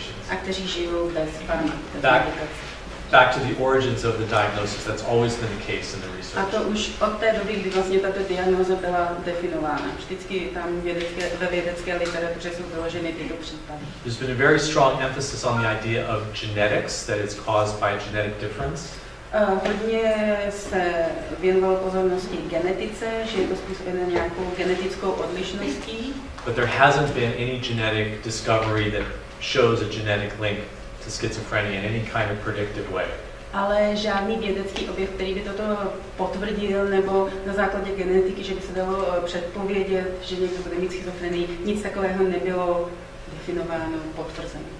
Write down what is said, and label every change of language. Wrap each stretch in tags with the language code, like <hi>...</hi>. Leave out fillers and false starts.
<cs>A kteří žijou bez farmakoterapie.</cs> <en>Back to the origins of the diagnosis, that's always been the case in the research.</en> <cs>A to už od té doby, kdy vlastně tato diagnóza byla definována. Vždycky tam ve vědecké literatuře jsou doloženy tyto případy.</cs> <en>There's been a very strong emphasis on the idea of genetics, that it's caused by a genetic difference.</en> <cs>Hodně se věnovalo pozornosti genetice, že je to způsobeno nějakou genetickou odlišností.</cs> <en>But there hasn't been any genetic discovery that shows a genetic link to schizophrenia in any kind of predictive way.</en> <cs>Ale žádný vědecký objev, který by toto potvrdil, nebo na základě genetiky, že by se dalo předpovědět, že někdo bude mít schizofrenii, nic takového nebylo definováno, potvrzeno.</cs>